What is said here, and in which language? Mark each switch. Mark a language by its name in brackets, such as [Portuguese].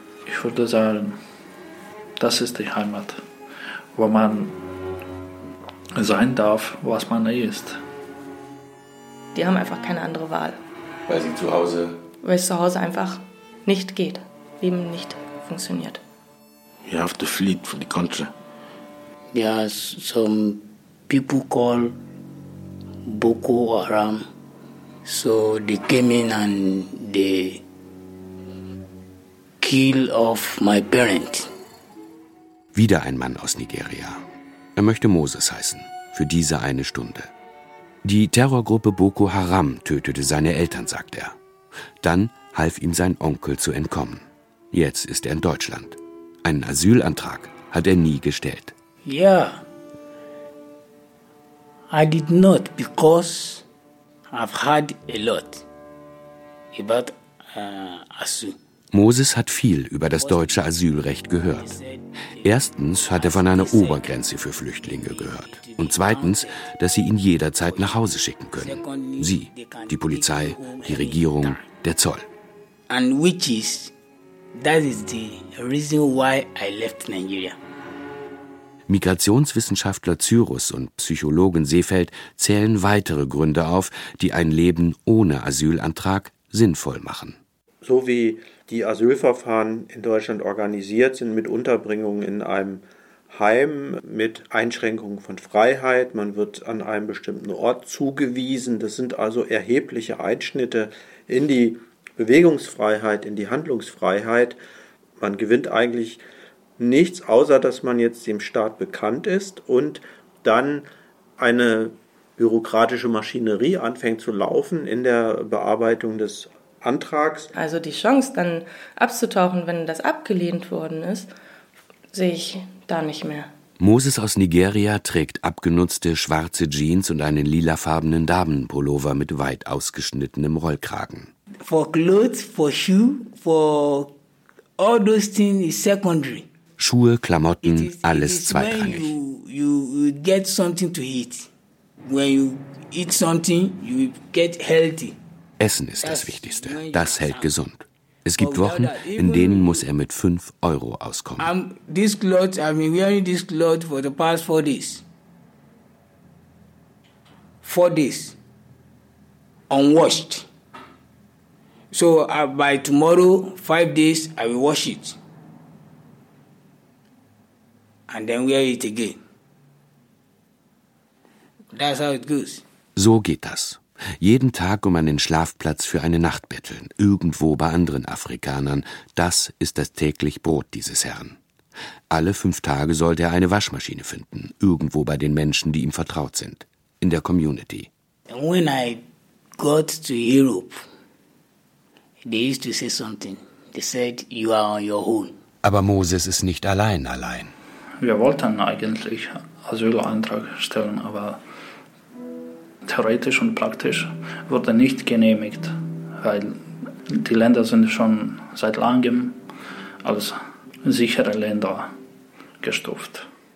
[German] Ich würde sagen, das ist die Heimat, wo man sein darf, was man ist. Die haben einfach keine andere Wahl. Weil sie zu Hause? Weil es zu Hause einfach nicht geht. Leben nicht funktioniert. [English] You have to flee from the country. Yeah, some people call Boko Haram. So they came in and they kill off my parents. [German] Wieder ein Mann aus Nigeria. Er möchte Moses heißen, für diese eine Stunde. Die Terrorgruppe Boko Haram tötete seine Eltern, sagt er. Dann half ihm sein Onkel zu entkommen. Jetzt ist er in Deutschland. Einen Asylantrag hat er nie gestellt. [English] Ja. Yeah. I did not because I've heard a lot about Asu. [German] Moses hat viel über das deutsche Asylrecht gehört. Erstens hat er von einer Obergrenze für Flüchtlinge gehört. Und zweitens, dass sie ihn jederzeit nach Hause schicken können. Sie, die Polizei, die Regierung, der Zoll. [English] And which is, that is the reason why I left Nigeria. [German] Migrationswissenschaftler Cyrus und Psychologin Seefeld zählen weitere Gründe auf, die ein Leben ohne Asylantrag sinnvoll machen. So wie die Asylverfahren in Deutschland organisiert sind, mit Unterbringung in einem Heim, mit Einschränkungen von Freiheit, man wird an einem bestimmten Ort zugewiesen. Das sind also erhebliche Einschnitte in die Bewegungsfreiheit, in die Handlungsfreiheit. Man gewinnt eigentlich nichts, außer dass man jetzt dem Staat bekannt ist und dann eine bürokratische Maschinerie anfängt zu laufen in der Bearbeitung des Antrags. Also die Chance, dann abzutauchen, wenn das abgelehnt worden ist, sehe ich da nicht mehr. Moses aus Nigeria trägt abgenutzte schwarze Jeans und einen lilafarbenen Damenpullover mit weit ausgeschnittenem Rollkragen. [English] For clothes, for shoe, for all those things is secondary. [German] Schuhe, Klamotten, alles zweitrangig. [English] You get something to eat. When you eat something, you get healthy. [German] Essen ist das Wichtigste. Das hält gesund. Es gibt Wochen, in denen muss er mit 5 Euro auskommen. [English] I've been wearing this clothes for the past 4 days. 4 days. Unwashed. So by tomorrow, 5 days, I will wash it. And then wear it again. That's how it goes. [German] So geht das. Jeden Tag um einen Schlafplatz für eine Nacht betteln, irgendwo bei anderen Afrikanern. Das ist das täglich Brot dieses Herrn. Alle 5 Tage sollte er eine Waschmaschine finden, irgendwo bei den Menschen, die ihm vertraut sind, in der Community. [English] When I got to Europe, they used to say something. They said, you are on your own. [German] Aber Moses ist nicht allein. Wir wollten eigentlich Asylantrag stellen, aber theoretisch und praktisch wurde nicht genehmigt, weil die Länder sind schon seit langem als sichere Länder gestuft.